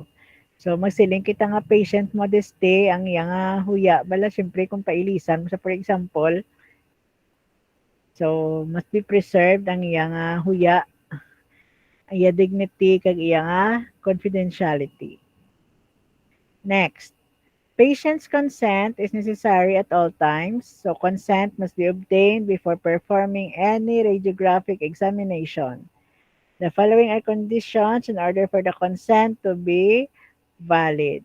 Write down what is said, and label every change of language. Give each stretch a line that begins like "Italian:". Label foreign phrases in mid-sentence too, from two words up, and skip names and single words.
Hiligaynon: So magsiling kita nga
English: patient modesty
Hiligaynon: ang iya nga huya bala syempre kung pailisan mo sa
English: for example,
Hiligaynon: so
English: must be preserved
Hiligaynon: ang iya nga huya, iya dignity kag iya nga confidentiality.
English: Next, patient's consent is necessary at all times. So consent must be obtained before performing any radiographic examination. The following are conditions in order for the consent to be valid.